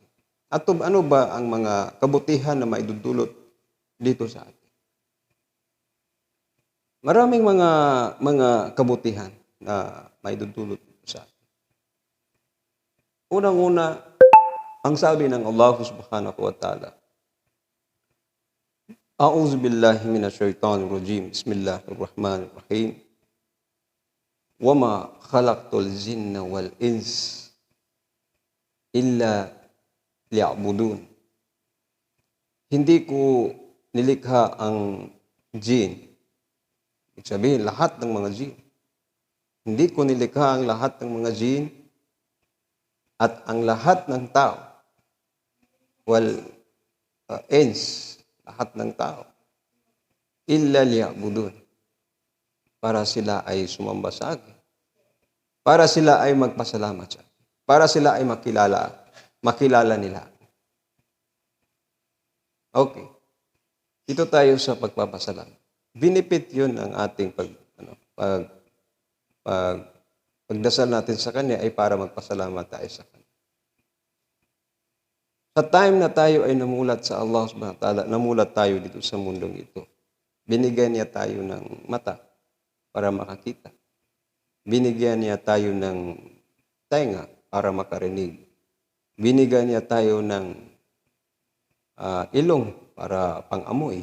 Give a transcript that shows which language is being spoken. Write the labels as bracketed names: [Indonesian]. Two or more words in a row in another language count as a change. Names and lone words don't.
[Filipino] At ano ba ang mga kabutihan na maidudulot dito sa atin? Maraming mga kabutihan na maidudulot dito sa atin. Unang-una, ang sabi ng [Arabic] الله سبحانه وتعالى, أعوذ بالله من الشيطان الرجيم. بسم الله الرحمن الرحيم. وما خلقت الجن والإنس إلا ليعبدون. [Filipino] Hindi ko nilikha ang jin. Ibig sabihin, lahat ng mga jin. Hindi ko nilikha ang lahat ng mga jin at ang lahat ng tao. Ins, lahat ng tao. [Arabic] إلا ليعبدون. [Filipino] Para sila ay sumamba sa akin. Para sila ay magpasalamat sa akin. Para sila ay makilala nila. Okay. Dito tayo sa pagpapasalamat. Benefit yun ang ating pagdasal natin sa Kanya ay para magpasalamat tayo sa Kanya. Sa time na tayo ay namulat sa [Arabic] الله سبحانه وتعالى, [Filipino] namulat tayo dito sa mundong ito. Binigyan niya tayo ng mata para makakita. Binigyan niya tayo ng tenga para makarinig. Binigyan niya tayo ng ilong para pang-amoy.